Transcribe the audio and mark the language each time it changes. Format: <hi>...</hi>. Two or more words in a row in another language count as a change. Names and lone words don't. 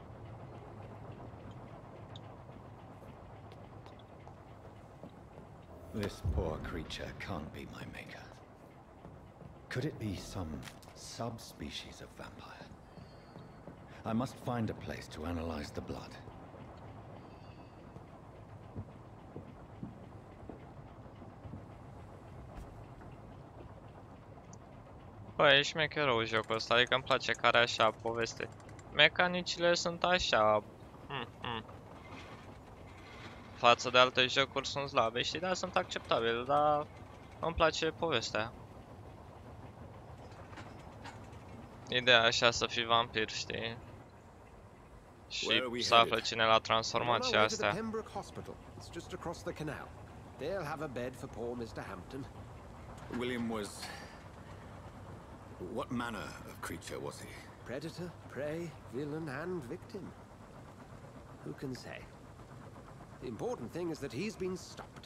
<en>This poor creature can't be my maker. Could it be some subspecies of vampire? I must find a place to analyze the blood.</en> <ro>Bă, e șmecherul jocul ăsta, adică îmi place care așa poveste. Mecanicile sunt așa... Față de alte jocuri sunt slabe, știi, dar sunt acceptabile, dar îmi place povestea. Ideea așa să fii vampir, știi? Și să află cine l-a transformat și astea.</ro> <en>William was... What manner of creature was he? Predator, prey, villain, and victim. Who can say? The important thing is that he's been stopped.</en>